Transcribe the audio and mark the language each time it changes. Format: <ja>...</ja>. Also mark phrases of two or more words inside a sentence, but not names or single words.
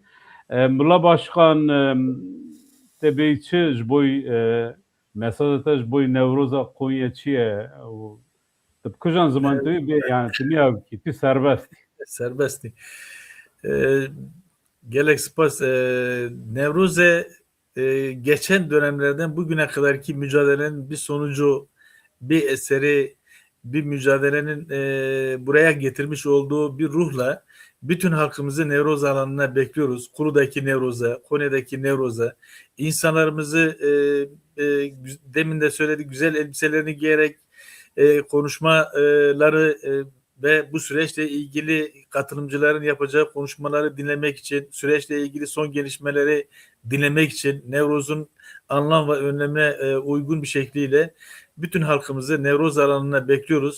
<ku>Mila Başkan tebê çi ji bo mesaja te ji bo Newroza Konya çi ye? Tu bi kujan ziman tu yani tu niya wikî tu serbest.</ku> <tr>Serbestlik. Gerek spas Nevruz'e geçen dönemlerden bugüne kadarki mücadelenin bir sonucu, bir eseri, bir mücadelenin buraya getirmiş olduğu bir ruhla bütün halkımızı Nevruz alanına bekliyoruz. Kuru'daki Nevruz'a, Konya'daki Nevruz'a, insanlarımızı demin de söyledik, güzel elbiselerini giyerek konuşmaları ve bu süreçle ilgili katılımcıların yapacağı konuşmaları dinlemek için, süreçle ilgili son gelişmeleri dinlemek için Nevruz'un anlam ve önlemine uygun bir şekliyle bütün halkımızı Nevruz alanına bekliyoruz.</tr>